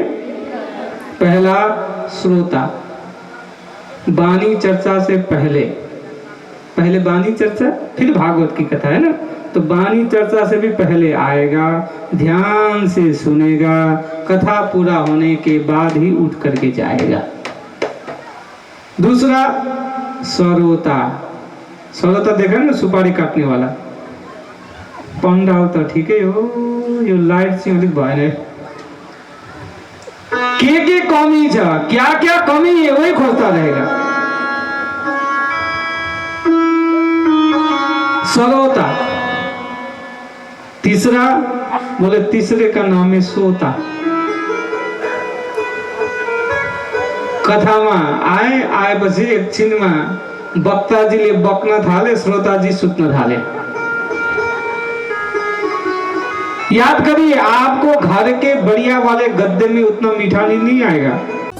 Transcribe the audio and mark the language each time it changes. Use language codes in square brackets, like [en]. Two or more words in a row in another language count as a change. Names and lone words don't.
[hi] पहला श्रोता, वाणी चर्चा से पहले वाणी चर्चा, फिर भागवत की कथा है ना, तो वाणी चर्चा से भी पहले आएगा, ध्यान से सुनेगा, कथा पूरा होने के बाद ही उठ करके जाएगा। दूसरा श्रोता, श्रोता देखा ना, सुपारी काटने वाला। पंडाल तो ठीक है हो, [ne] यो लाइट से अलिक भएन। के कमी छ, [hi] क्या क्या कमी है वही खोजता रहेगा। श्रोता। तीसरा बोले, तीसरे का नाम है सोता। [ne] कथामा आएपछि एकछिनमा वक्ताजीले बक्न थाले, श्रोताजी सुत्न थाले। [hi] याद करिए, आपको घर के बढ़िया वाले गद्दे में उतना मीठा नहीं आएगा।